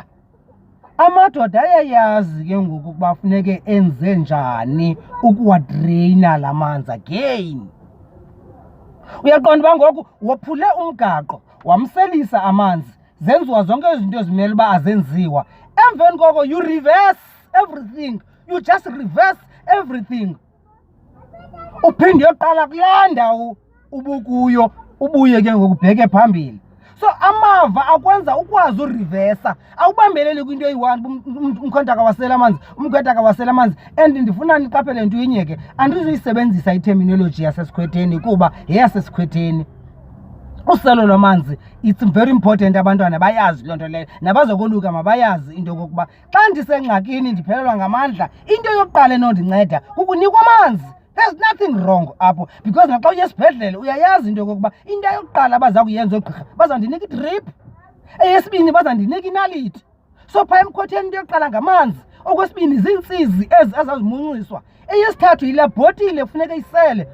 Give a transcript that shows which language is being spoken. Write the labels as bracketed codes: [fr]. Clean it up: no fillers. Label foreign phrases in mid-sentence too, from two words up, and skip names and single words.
[xh] Amadoda ayayazi ke ngoku ukuba funeke enze njani ukuwadreyina la manzi again. Uyaqonda uba ngoku wophule umgaqo wamselisa amanzi. Zenziwa zonke izinto ezimele uba azenziwa. Emveni koko [en] you reverse everything. You just reverse everything. [xh] Uphinde uyoqala kulaa ndawo ubukuyo ubuye ke ngokubheke phambili. So amava akwenza ukwazi ureversa. Awubambeleli kwinto eyi-1 umkhwetha akawasela amanzi, umkhwetha akawasela amanzi. And ndifuna niqaphele nto inye ke, andizuyisebenzisa iterminology yasesikhwetheni kuba yeyasesikhwetheni. Uselo lwamanzi [en] it's very important, [xh] abantwana bayazi loo nto leyo. Nabazokoluka mabayazi into yokokuba xa ndisengxakini ndiphelelwa ngamandla, into yokuqala enondinceda kukunikwa amanzi. [en] There's nothing wrong [xh] apho because naxa uye esibhedlele uyayazi into yokokuba into yokuqala baza kuyenza oogqirha bazandinika idrip. Eyesibini bazandinika inaliti. So phaa emkhwetheni into yokuqala ngamanzi. Okwesibini ziintsizi ezi azazimunciswa. Eyesithathu yile bhotile funeka isele.